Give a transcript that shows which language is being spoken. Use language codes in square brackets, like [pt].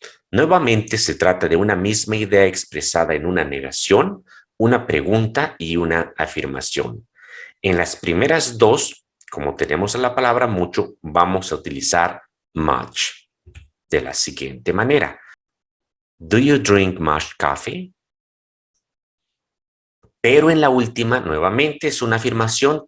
[es] Nuevamente se trata de una misma idea expresada en una negación, una pregunta y una afirmación. En las primeras dos, como tenemos la palabra mucho, vamos a utilizar much de la siguiente manera. [en] Do you drink much coffee? [es] Pero en la última, nuevamente, es una afirmación.